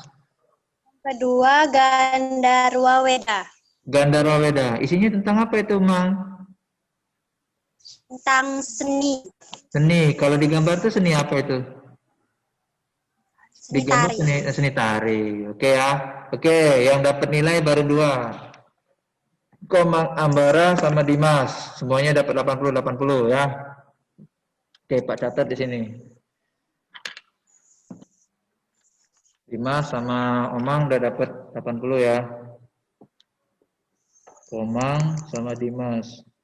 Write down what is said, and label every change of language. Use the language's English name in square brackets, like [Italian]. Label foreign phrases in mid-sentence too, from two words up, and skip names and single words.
[Indonesian] Kedua, Gandarwa Weda. Gandharwa Weda. Isinya tentang apa itu, Mang? Tentang seni. Seni. Kalau digambar itu seni apa itu? Seni Digambar tari. seni tari. Oke ya. Oke, yang dapat nilai baru dua. Komang Ambara sama Dimas. Semuanya dapat 80 ya. Oke, Pak catat di sini. Dimas sama Omang udah dapat 80 ya. Omang sama Dimas.